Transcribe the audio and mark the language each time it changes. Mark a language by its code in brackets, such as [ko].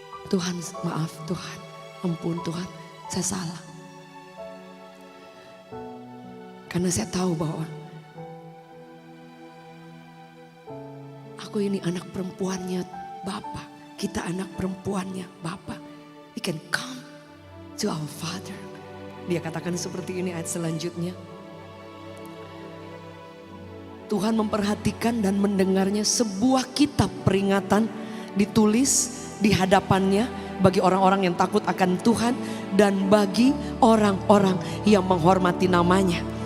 [id] Tuhan maaf, Tuhan ampun, Tuhan saya salah. Karena saya tahu bahwa aku ini anak perempuannya Bapa. Kita anak perempuannya Bapa. [en] We can come to our Father. [id] Dia katakan seperti ini ayat selanjutnya. Tuhan memperhatikan dan mendengarnya sebuah kitab peringatan ditulis di hadapannya bagi orang-orang yang takut akan Tuhan dan bagi orang-orang yang menghormati namanya.